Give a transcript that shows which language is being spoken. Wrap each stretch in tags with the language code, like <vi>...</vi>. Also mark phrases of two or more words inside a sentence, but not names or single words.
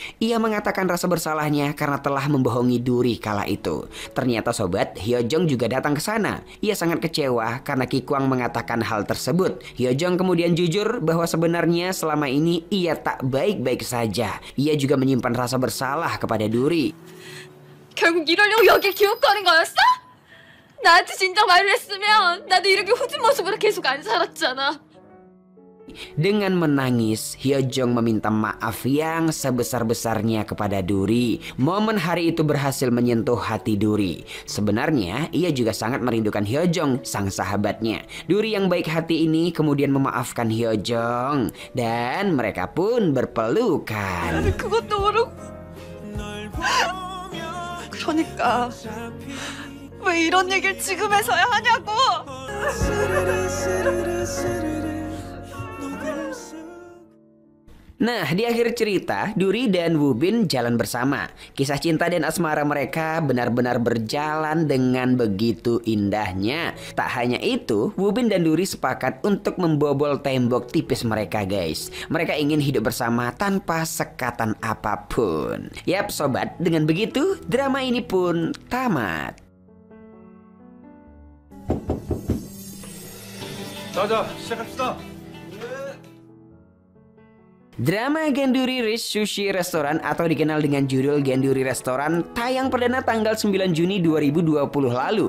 <id>Ia mengatakan rasa bersalahnya karena telah membohongi Duri kala itu. Ternyata sobat, Hyo Jung juga datang ke sana. Ia sangat kecewa karena Ki Kwang mengatakan hal tersebut. Hyo Jung kemudian jujur bahwa sebenarnya selama ini ia tak baik-baik saja. Ia juga menyimpan rasa bersalah kepada Duri.</id> <ko>결국 이러려고 여길 기웃거린 거였어? 나한테 진작 말을 했으면 나도 이렇게 후진 모습으로 계속 안 살았잖아.</ko> <id>Dengan menangis, Hyojong meminta maaf yang sebesar-besarnya kepada Duri. Momen hari itu berhasil menyentuh hati Duri. Sebenarnya, ia juga sangat merindukan Hyojong, sang sahabatnya. Duri yang baik hati ini kemudian memaafkan Hyojong. Dan mereka pun berpelukan.</id> <ko>그것도 모르고. 그러니까 왜 이런 얘기를 지금 해서야 하냐고.</ko> <id>Nah, di akhir cerita, Duri dan Woo-bin jalan bersama. Kisah cinta dan asmara mereka benar-benar berjalan dengan begitu indahnya. Tak hanya itu, Woo-bin dan Duri sepakat untuk membobol</id> <en>tembok tipis</en> <id>mereka, guys. Mereka ingin hidup bersama tanpa sekatan apapun. Yap, sobat, dengan begitu, drama ini pun tamat.</id> <ko>자자, 시작합시다.</ko> <id>Drama</id> <en>Genduri Rice Sushi Restaurant</en> <id>atau dikenal dengan judul Genduri Restaurant tayang perdana tanggal 9 Juni 2020 lalu.</id>